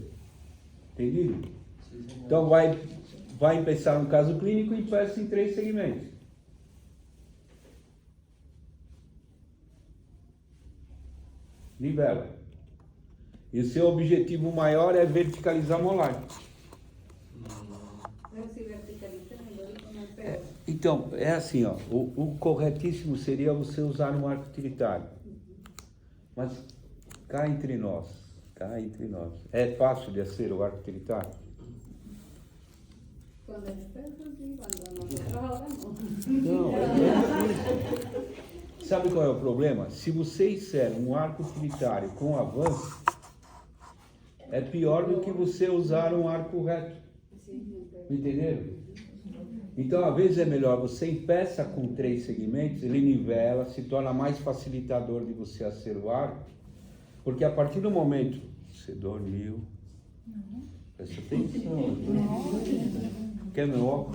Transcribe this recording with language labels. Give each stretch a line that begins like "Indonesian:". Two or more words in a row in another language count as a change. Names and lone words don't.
Portuguese: Entendido? Então, vai pensar no caso clínico e peça em 3 segmentos. Nivela. E o seu objetivo maior é verticalizar molar.
Spanish: Pero si verticaliza el dólico no empeora.
Portuguese: Então, é assim, ó, o corretíssimo seria você usar um arco utilitário. Mas cá entre nós, é fácil de ser o arco utilitário?
Spanish: Cuando es experto, sí, cuando nosotros ahora
Portuguese: Não, no. sabe qual é o problema? Se você fizer um arco utilitário com avanço, é pior do que você usar um arco reto.
Spanish: Sí,
Portuguese: Entenderam? Então, às vezes é melhor você empeça com 3 segmentos, ele nivela, se torna mais facilitador de você hacer o arco, porque a partir do momento você dormiu, presta atenção, quer meu óculos?